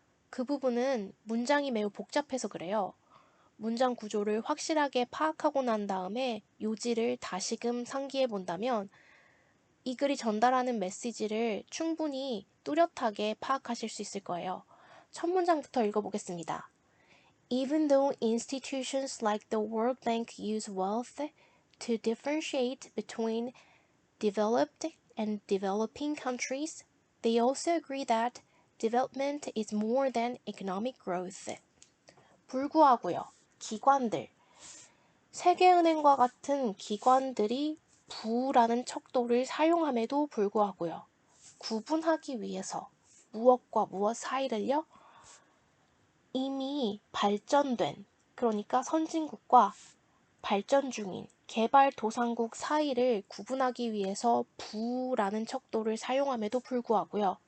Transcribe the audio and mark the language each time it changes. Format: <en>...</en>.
<ko>그 부분은 문장이 매우 복잡해서 그래요. 문장 구조를 확실하게 파악하고 난 다음에 요지를 다시금 상기해 본다면 이 글이 전달하는 메시지를 충분히 뚜렷하게 파악하실 수 있을 거예요. 첫 문장부터 읽어보겠습니다.</ko> <en>Even though institutions like the World Bank use wealth to differentiate between developed and developing countries, they also agree that development is more than economic growth.</en> <ko>불구하고요. 기관들. 세계은행과 같은 기관들이 부라는 척도를 사용함에도 불구하고요. 구분하기 위해서 무엇과 무엇 사이를요? 이미 발전된, 그러니까 선진국과 발전 중인 개발도상국 사이를 구분하기 위해서 부라는 척도를 사용함에도 불구하고요.</ko>